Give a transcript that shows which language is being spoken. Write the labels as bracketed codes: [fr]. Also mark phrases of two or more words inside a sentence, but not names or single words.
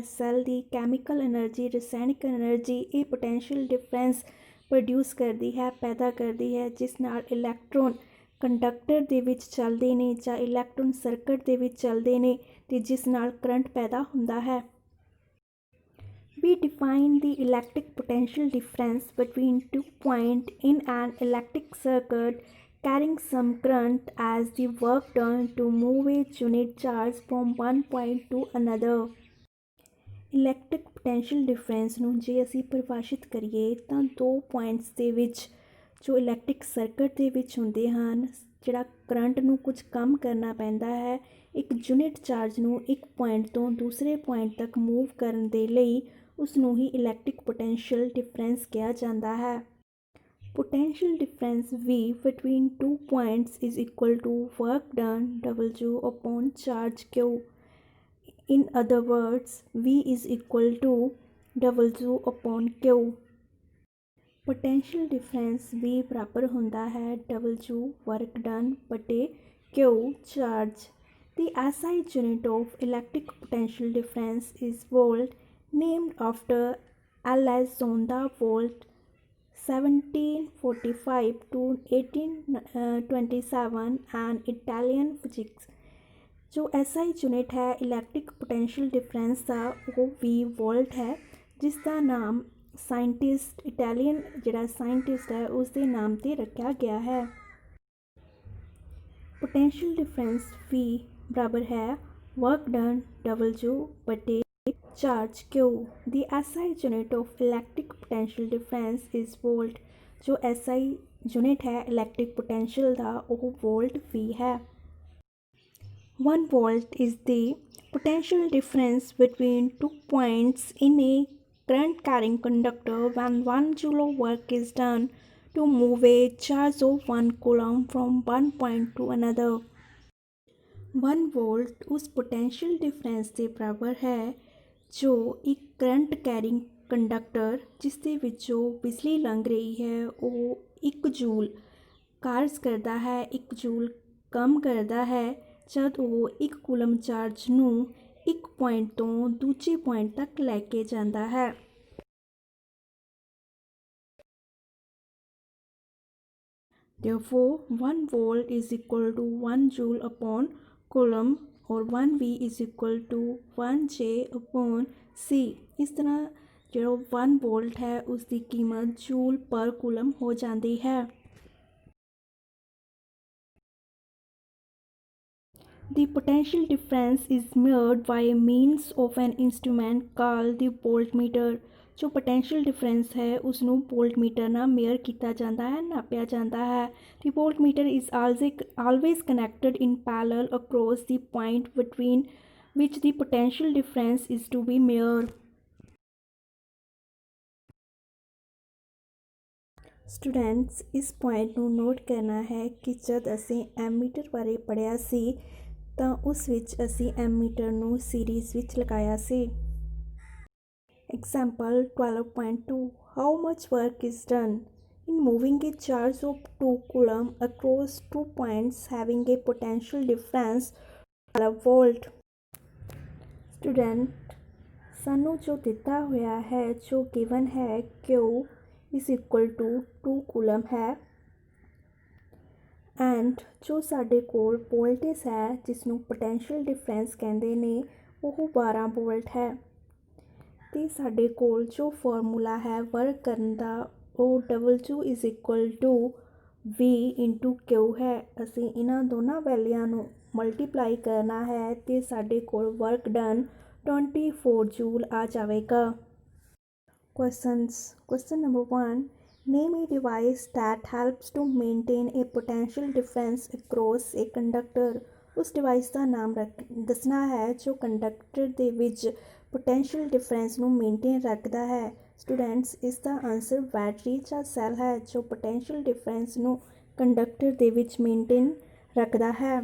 [pa] ਸੈੱਲ ਦੀ [en] chemical energy, [pa] ਰਸਾਇਣਿਕ ਐਨਰਜੀ ਇਹ [en] potential difference produce [pa] ਕਰਦੀ ਹੈ, ਪੈਦਾ ਕਰਦੀ ਹੈ, ਜਿਸ ਨਾਲ [en] electron conductor [pa] ਦੇ ਵਿੱਚ ਚੱਲਦੇ ਨੇ ਜਾਂ [en] electron circuit [pa] ਦੇ ਵਿੱਚ ਚੱਲਦੇ ਨੇ ਅਤੇ ਜਿਸ ਨਾਲ ਕਰੰਟ ਪੈਦਾ ਹੁੰਦਾ ਹੈ। [en] We define the electric potential difference between 2 points in an electric circuit carrying some current as the work done to move a unit charge from one point to another। electric potential difference [pa] ਨੂੰ ਜੇ ਅਸੀਂ ਪਰਿਭਾਸ਼ਿਤ ਕਰੀਏ ਤਾਂ 2 ਪੁਆਇੰਟਸ ਦੇ ਵਿੱਚ ਜੋ [en] electric circuit [pa] ਦੇ ਵਿੱਚ ਹੁੰਦੇ ਹਨ, ਜਿਹੜਾ ਕਰੰਟ ਨੂੰ ਕੁਝ ਕੰਮ ਕਰਨਾ ਪੈਂਦਾ ਹੈ ਇੱਕ [en] unit charge [pa] ਨੂੰ ਇੱਕ ਪੁਆਇੰਟ ਤੋਂ ਦੂਸਰੇ ਪੁਆਇੰਟ ਤੱਕ ਮੂਵ ਕਰਨ ਦੇ ਲਈ, ਉਸ ਨੂੰ ਹੀ [en] electric potential difference [pa] ਕਿਹਾ ਜਾਂਦਾ ਹੈ। [en] Potential difference V between 2 points is equal to work done W upon charge Q। In other words, V is equal to W upon Q। Potential difference V बराबर [pa] ਹੁੰਦਾ ਹੈ [en] W work done बटे Q charge। The SI unit of electric potential difference is volt, named after L.S. Zonda volt 1745 to 1827 an Italian physicist। [hi] जो [en] SI unit [hi] है [en] electric potential difference [hi] का वो V वोल्ट है, जिसका नाम साइंटिस्ट इटैलियन जिहड़ा साइंटिस्ट है उसके नाम से रखा गया है। [en] potential difference [hi] V बराबर है [en] work done [hi] W बटे चार्ज Q। [en] The SI unit of electric potential difference is volt। [pa] जो [en] SI unit [pa] ਹੈ [en] electric potential [pa] ਦਾ ਉਹ ਵੋਲਟ ਵੀ ਹੈ। [en] 1 volt is the potential difference between 2 points in a current carrying conductor when 1 joule of work is done to move a charge of 1 coulomb from one point to another। [pa] 1 volt उस [en] potential difference [pa] ਦੇ ਬਰਾਬਰ ਹੈ ਜੋ ਇੱਕ [en] current carrying conductor [pa] ਜਿਸ ਦੇ ਵਿੱਚੋਂ ਬਿਜਲੀ ਲੰਘ ਰਹੀ ਹੈ ਉਹ 1 ਜੂਲ ਕਾਰਜ ਕਰਦਾ ਹੈ, 1 ਜੂਲ ਕੰਮ ਕਰਦਾ ਹੈ ਜਦ ਉਹ 1 ਕੂਲਮ ਚਾਰਜ ਨੂੰ ਇੱਕ ਪੁਆਇੰਟ ਤੋਂ ਦੂਜੇ ਪੁਆਇੰਟ ਤੱਕ ਲੈ ਕੇ ਜਾਂਦਾ ਹੈ। [en] Therefore, 1 volt is equal to 1 joule upon coulomb और 1V is equal to 1J upon C। [pa] ਇਸ ਤਰ੍ਹਾਂ ਜਿਹੜਾ 1 ਵੋਲਟ ਹੈ ਉਸ ਦੀ ਕੀਮਤ ਜੂਲ ਪਰ ਕੂਲਮ ਹੋ ਜਾਂਦੀ ਹੈ। [en] The potential difference is measured by means of an instrument called the voltmeter। [pa] जो [en] potential difference [pa] है उसਨੂੰ voltmeter ਨਾਲ ਮੇਅਰ ਕੀਤਾ ਜਾਂਦਾ ਹੈ, ਨਾਪਿਆ ਜਾਂਦਾ ਹੈ। [en] The voltmeter is always connected in parallel across the point between which the potential difference is to be measured। [pa] ਸਟੂਡੈਂਟਸ ਇਸ ਪੁਆਇੰਟ ਨੂੰ ਨੋਟ ਕਰਨਾ ਹੈ ਕਿ ਜਦ ਅਸੀਂ ਐਮੀਟਰ ਬਾਰੇ ਪੜ੍ਹਿਆ ਸੀ ਤਾਂ ਉਸ ਵਿੱਚ ਅਸੀਂ ਐਮੀਟਰ ਨੂੰ ਸੀਰੀਜ਼ ਵਿੱਚ ਲਗਾਇਆ ਸੀ। [en] Example 12.2 how much work is done in moving a charge of 2 coulomb across 2 points having a potential difference 12 volt। [pa] ਸਟੂਡੈਂਟ ਸਾਨੂੰ ਜੋ ਦਿੱਤਾ ਹੋਇਆ ਹੈ ਜੋ ਗਿਵਨ ਹੈ [en] Q is equal to 2 [pa] ਕੂਲਮ ਹੈ ਐਂਡ ਜੋ ਸਾਡੇ ਕੋਲ ਵੋਲਟੇਜ ਹੈ ਜਿਸ ਨੂੰ [en] potential difference [pa] ਕਹਿੰਦੇ ਨੇ ਉਹ 12 ਵੋਲਟ ਹੈ ਅਤੇ ਸਾਡੇ ਕੋਲ ਜੋ ਫਾਰਮੂਲਾ ਹੈ ਵਰਕ ਕਰਨ ਦਾ ਉਹ [en] W is equal to V into Q [pa] ਹੈ। ਅਸੀਂ ਇਹਨਾਂ ਦੋਨਾਂ ਵੈਲਿਊਆਂ ਨੂੰ ਮਲਟੀਪਲਾਈ ਕਰਨਾ ਹੈ ਅਤੇ ਸਾਡੇ ਕੋਲ [en] work done [pa] 24 ਜੂਲ ਆ ਜਾਵੇਗਾ। [en] Question number 1 Name a device that helps to maintain a potential difference across a conductor। [pa] ਉਸ ਡਿਵਾਈਸ ਦਾ ਨਾਮ ਦੱਸਣਾ ਹੈ ਜੋ ਕੰਡਕਟਰ ਦੇ ਵਿੱਚ [en] potential difference [pa] ਨੂੰ ਮੇਨਟੇਨ ਰੱਖਦਾ ਹੈ। ਸਟੂਡੈਂਟਸ ਇਸ ਦਾ ਆਨਸਰ ਬੈਟਰੀ ਜਾਂ ਸੈੱਲ ਹੈ ਜੋ [en] potential difference [pa] ਨੂੰ ਕੰਡਕਟਰ ਦੇ ਵਿੱਚ ਮੇਨਟੇਨ ਰੱਖਦਾ ਹੈ।